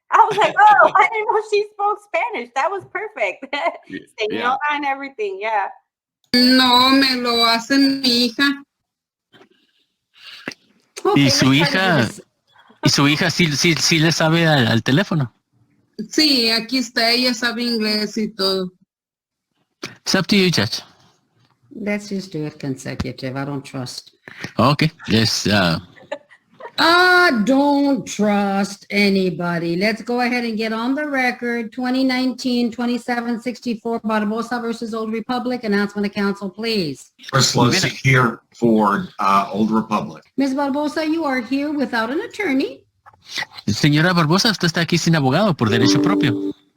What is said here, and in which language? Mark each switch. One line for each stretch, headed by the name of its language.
English: I was like, oh, I didn't know she spoke Spanish. That was perfect. Señora and everything, yeah.
Spanish: No, me lo hace mi hija. Okay, ¿Y su hija sí le sabe al teléfono? Sí, aquí está. Ella sabe inglés y todo.
English: It's up to you, Judge. Let's just do it consecutive. I don't trust. Okay. Yes. I don't trust anybody. Let's go ahead and get on the record. 2019-2764 Barbosa versus Old Republic. Announcement of counsel, please. Chris Losey here for Old Republic. Ms. Barbosa, you are here without an attorney.
Spanish: Señora Barbosa, usted está aquí sin abogado por derecho propio.